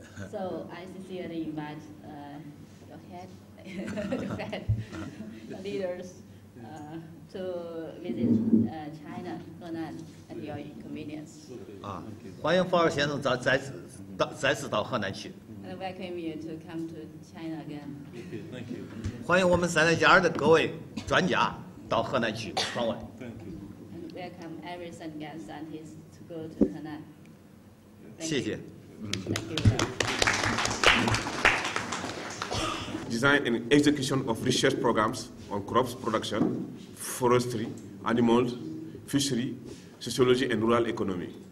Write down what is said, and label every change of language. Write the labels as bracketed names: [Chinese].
[English] So I sincerely invite your head, your leaders to visit China, Henan, at your convenience. [Chinese] 欢迎法尔先生再次到河南去。 [English] I welcome you to come to China again. Okay, thank you. [Chinese] 欢迎我们三代家的各位专家到河南去访问。 [English] Thank you. And welcome every Sengan scientist to go to Henan. Thank [Chinese] 谢谢。 [English] you. Thank you. Design and execution of research programs on crops production, forestry, animals, fishery, sociology, and rural economy.